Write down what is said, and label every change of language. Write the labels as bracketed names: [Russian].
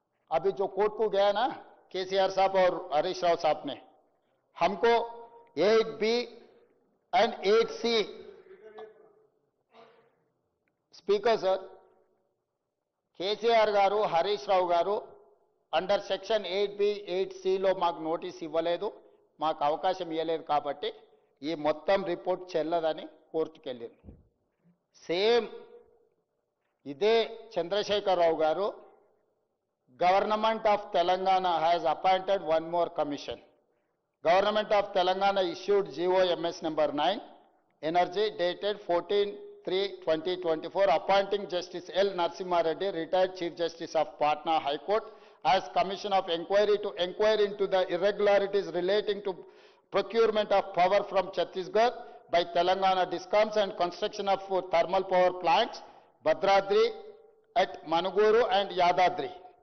[Hindi] अभी जो कोर्ट को गया ना केसीआर साहब और हरीश राव साहब ने, हमको 8B [Telugu] and 8C speaker sir, KCR గారు హరీష్ రావు గారు అండర్ సెక్షన్ 8B 8Cలో మాకు నోటీస్ ఇవ్వలేదు, మాకు అవకాశం ఇవ్వలేదు, కాబట్టి ఈ మొత్తం రిపోర్ట్ చెల్లదని కోర్టుకు వెళ్ళారు. సేమ్ ఇదే చంద్రశేఖర్ రావు గారు [English] Government of Telangana has appointed one more commission. Government of Telangana issued GOMS number 9, Energy, dated 14/3/2024, appointing Justice L. Narasimha Reddy, retired Chief Justice of Patna High Court, as Commission of Inquiry to inquire into the irregularities relating to procurement of power from Chhattisgarh by Telangana Discoms and construction of thermal power plants, Bhadradri at Manuguru and Yadadri.